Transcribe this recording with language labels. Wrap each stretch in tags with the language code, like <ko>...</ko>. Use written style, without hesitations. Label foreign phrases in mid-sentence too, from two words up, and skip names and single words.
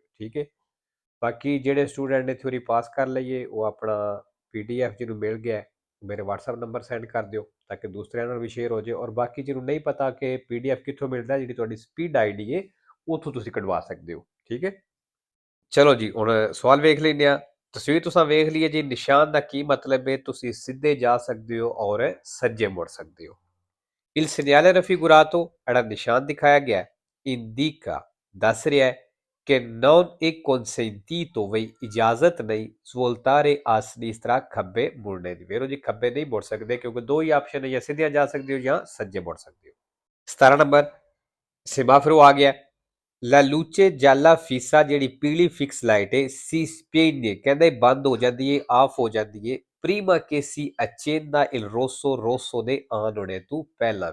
<pa>ਠੀਕ ਹੈ। ਬਾਕੀ ਜਿਹੜੇ ਸਟੂਡੈਂਟ ਨੇ ਥਿਊਰੀ ਪਾਸ ਕਰ ਲਈਏ ਉਹ ਆਪਣਾ PDF ਜਿਹਨੂੰ ਮਿਲ ਗਿਆ ਮੇਰੇ WhatsApp ਨੰਬਰ ਸੈਂਡ ਕਰ ਦਿਓ ਤਾਂ ਕਿ ਦੂਸਰਿਆਂ ਨਾਲ ਵੀ ਸ਼ੇਅਰ ਹੋ ਜਾਏ। ਔਰ ਬਾਕੀ ਜਿਹਨੂੰ ਨਹੀਂ ਪਤਾ ਕਿ PDF ਕਿੱਥੋਂ ਮਿਲਦਾ, ਜਿਹੜੀ ਤੁਹਾਡੀ ਸਪੀਡ ਆਈਡੀ ਹੈ ਉੱਥੋਂ ਤੁਸੀਂ ਕਢਵਾ ਸਕਦੇ ਹੋ। ਠੀਕ ਹੈ। ਚਲੋ ਜੀ, ਹੁਣ ਸਵਾਲ ਵੇਖ ਲੈਂਦੇ ਆ। ਤਸਵੀਰ ਤੁਸੀਂ ਵੇਖ ਲਈਏ ਜੀ। ਨਿਸ਼ਾਨ ਦਾ ਕੀ ਮਤਲਬ ਹੈ? ਤੁਸੀਂ ਸਿੱਧੇ ਜਾ ਸਕਦੇ ਹੋ ਔਰ ਸੱਜੇ ਮੁੜ ਸਕਦੇ ਹੋ।</pa> <it>Il segnale raffigurato era</it> <pa>ਨਿਸ਼ਾਨ ਦਿਖਾਇਆ ਗਿਆ indica ਦੱਸ ਰਿਹਾ ਹੈ ਕਿ</pa> <it>non è consentito</it> <pa>ਵੀ ਇਜਾਜ਼ਤ ਨਹੀਂ</pa> <it>svoltare a sinistra</it> <pa>ਖੱਬੇ ਮੁੜਨੇ ਦੀ। ਵੇਰੋ ਜੀ, ਖੱਬੇ ਨਹੀਂ ਮੁੜ ਸਕਦੇ ਕਿਉਂਕਿ ਦੋ ਹੀ ਆਪਸ਼ਨ ਹੈ, ਜਾਂ ਸਿੱਧੇ ਜਾ ਸਕਦੇ ਹੋ ਜਾਂ ਸੱਜੇ ਮੁੜ ਸਕਦੇ ਹੋ। 17 ਨੰਬਰ ਸੇਮਾਫੋਰ ਆ ਗਿਆ।</pa> <it>la luce gialla fissa</it> <pa>ਜਿਹੜੀ ਪੀਲੀ ਫਿਕਸ ਲਾਈਟ ਹੈ</pa> <it>si spegne</it> <pa>ਕਹਿੰਦੇ ਬੰਦ ਹੋ ਜਾਂਦੀ ਹੈ, ਆਫ ਹੋ ਜਾਂਦੀ ਹੈ</pa> <it>prima che si accenda il rosso,</it> <pa>ਰੋਸੋ ਦੇ ਆਨ ਹੋਣੇ ਤੋਂ ਪਹਿਲਾਂ।</pa>